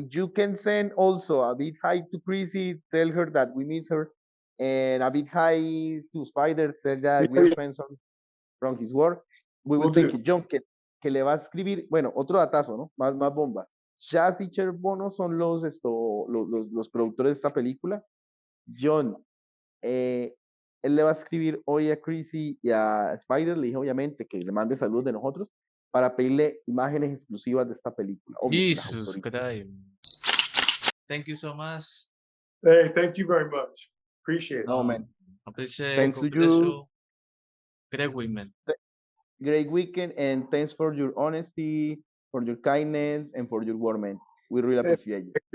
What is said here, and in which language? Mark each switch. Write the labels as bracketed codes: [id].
[en] you can send also a big hi to Chrissy, tell her that we miss her, and a big hi to Spider, tell that we are Yeah, fans from his work. We will we'll thank do. you. [es] John, que le va a escribir, bueno, otro datazo, ¿no? Más bombas. Chaz y Cher Bono son los productores de esta película. John, eh, él le va a escribir hoy a Chrissy y a Spider, le dije obviamente que le mande saludos de nosotros para pedirle imágenes exclusivas de esta película. Obvio que las [en] Jesus [es] autoriza. [en] Christ. Thank you so much. Hey, thank you very much. Appreciate it. No, man. Appreciate, Thanks to you. congratulations. Great women. Great weekend, and thanks for your honesty, for your kindness, and for your word, man. We really Thank appreciate you.